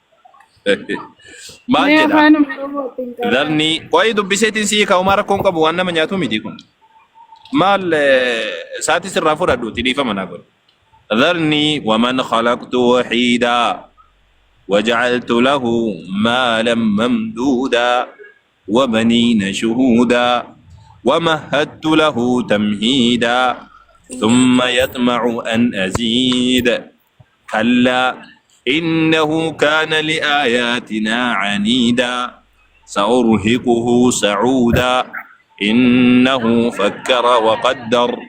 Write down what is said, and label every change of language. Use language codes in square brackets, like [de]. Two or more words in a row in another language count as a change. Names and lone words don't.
[om] maal jedha dharni waa'ee dubbiseetiin sii kaa'umaa rakkoon qabu waan nama nyaatu miti kun maal saatii sirraa fudhadhuuti dhiifama naa godhu dharni [ar] ومن خلقت وحيدا وجعلت له مالا ممدودا وبنين شهودا ومهدت له تمهيدا ثم يطمع أن أزيد كلا إنه كان لآياتنا عنيدا سأرهقه سعودا إنه فكر وقدر